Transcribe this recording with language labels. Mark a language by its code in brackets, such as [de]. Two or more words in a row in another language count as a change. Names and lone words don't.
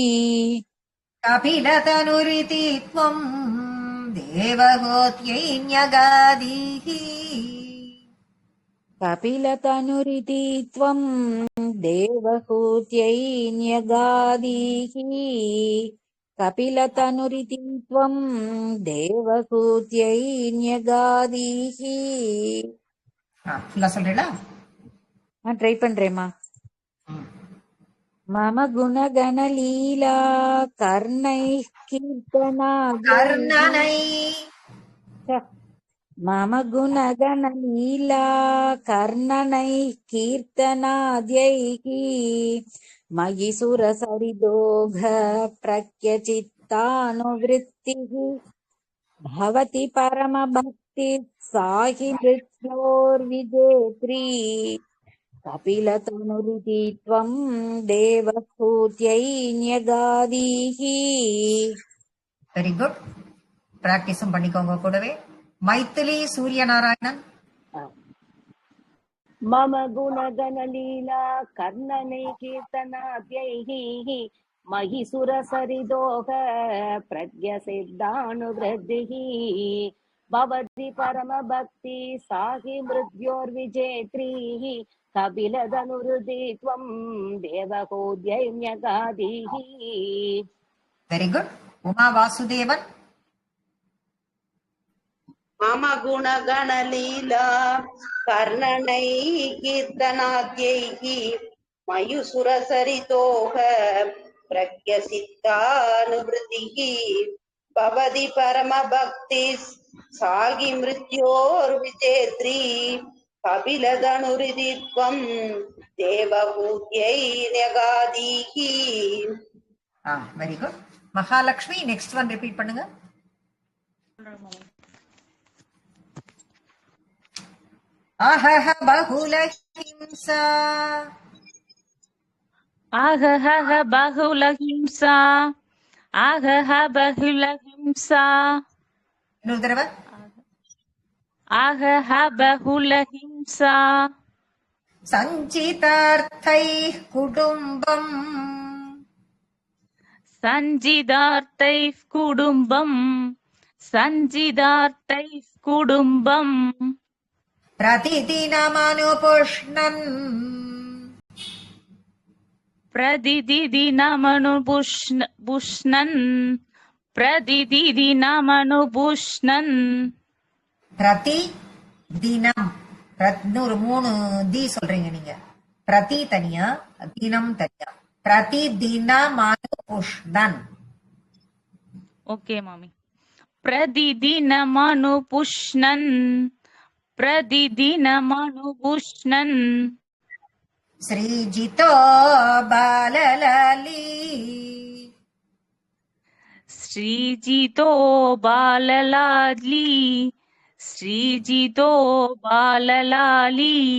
[sa] कपिलतनुरिति त्वम् देवहूत्यै न्यगादीः कपिलतनुरिति त्वम् देवहूत्यै न्यगादीः कपिलतनुरिति त्वम् देवहूत्यै न्यगादीः [ta] ஃபுல்லா சொல்றீங்களா? ட்ரை பண்றேம்மா. [sa] मम गुणगणलीला कर्णैः कीर्तनाद्यैः मम गुणगणलीला कर्णनैः कीर्तनाद्यैः मयि सुरसरिदोघ प्रत्यचित्तानुवृत्तिः भवति परमभक्तिः सा हि मृत्योर्विजेत्री कपिलतनुरिति त्वम् देवहूत्यै न्यगादीः. [en] very good. [ta] பிராக்டிஸும் பண்ணிக்கோங்க கூடவே. மைத்திலி சூரியநாராயணன். [sa] मम गुणगणलीला कर्णनै कीर्तनाद्यैः मयि सुरसरिदोह प्रज्ञसिद्धानुवृद्धिः भवति परमभक्ति सा हि मृत्योर्विजेत्रीः कपिलतनुरिति त्वं देवहूत्यै न्यगादीः. [en] very good. [ta] உமா வாசுதேவன். [sa] मम गुणगणलीला कर्णनैः कीर्तनाद्यैः मयुसुरसरितोह प्रज्ञसिद्धानुवृत्तिः भवति परमभक्तिः सा हि मृत्योर्विजेत्री कपिलतनुरिति त्वं देवहूत्यै न्यगादीः. [en] very good. [ta] மகாலட்சுமி [en] next one repeat [ta] பண்ணுங்க. [sa] अहह बहुलहिंसा आहह बहुलहिंसा आहह बहुलहिंसा [ta] இன்னொரு தடவை. [sa] आहह बहुलहिंसा सञ्चितार्थैः कुटुम्बम् सञ्जितार्थैः कुटुम्बम् सञ्जितार्थैः कुटुम्बम् प्रतिदिनमनुपुष्णन् प्रतिदिनमनुपुष्णन् प्रतिदिनमनुपुष्णन् प्रति दिनम् [ta] இன்னொரு 3 தி சொல்றீங்க நீங்க. பிரதி தனியா, தினம் தனியா. [sa] प्रति दिनम् अनुपुष्णन्. [ta] ஓகே மாமி. [sa] प्रतिदिनमनुपुष्णन् प्रतिदिनमनुपुष्णन् श्रीजितो बाललाली श्रीजितो बाललाली श्रीजितो बाललाली